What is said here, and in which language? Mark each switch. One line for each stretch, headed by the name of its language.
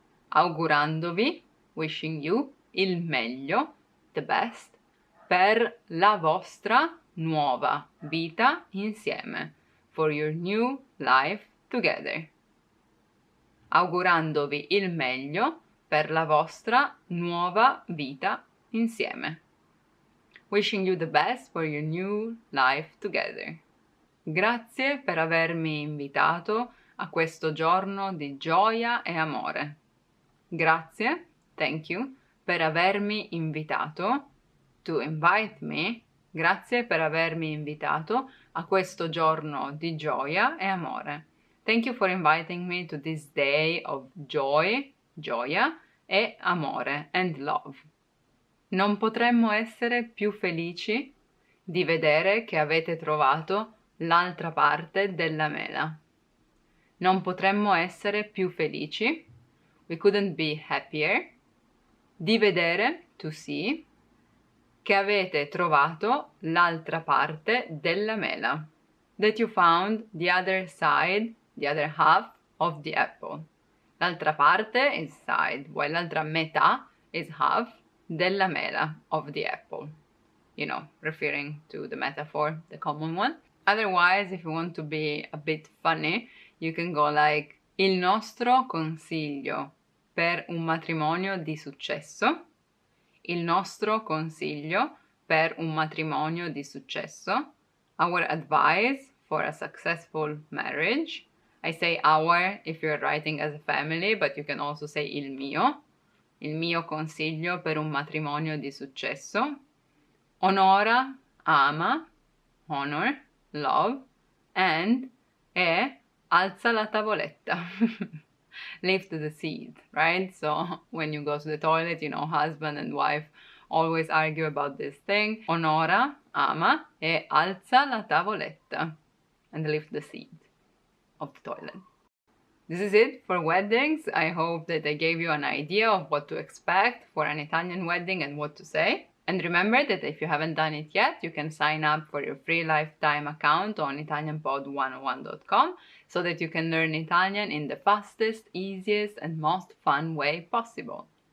Italian: Augurandovi,
English: wishing you,
Italian: il meglio,
English: the best,
Italian: per la vostra nuova vita insieme,
English: for your new life together.
Italian: Augurandovi il meglio per la vostra nuova vita insieme.
English: Wishing you the best for your new life together.
Italian: Grazie per avermi invitato a questo giorno di gioia e amore. Grazie,
English: thank you,
Italian: per avermi invitato,
English: to invite me.
Italian: Grazie per avermi invitato a questo giorno di gioia e amore.
English: Thank you for inviting me to this day of joy,
Italian: gioia, e amore,
English: and love.
Italian: Non potremmo essere più felici di vedere che avete trovato l'altra parte della mela. Non potremmo essere più felici,
English: we couldn't be happier,
Italian: di vedere,
English: to see,
Italian: che avete trovato l'altra parte della mela,
English: that you found the other side, the other half of the apple.
Italian: L'altra parte
English: is side, while
Italian: l'altra metà
English: is half
Italian: della mela,
English: of the apple. You know, referring to the metaphor, the common one. Otherwise, if you want to be a bit funny, you can go like
Italian: il nostro consiglio per un matrimonio di successo. il nostro consiglio per un matrimonio di successo,
English: our advice for a successful marriage. I say our if you're writing as a family, but you can also say
Italian: il mio consiglio per un matrimonio di successo. Onora, ama,
English: honor, love, and
Italian: alza la tavoletta.
English: Lift the seat, right? So when you go to the toilet, husband and wife always argue about this thing.
Italian: Onora, ama, alza la tavoletta.
English: And lift the seat of the toilet. This is it for weddings. I hope that I gave you an idea of what to expect for an Italian wedding and what to say. And remember that if you haven't done it yet, you can sign up for your free lifetime account on ItalianPod101.com so that you can learn Italian in the fastest, easiest, and most fun way possible.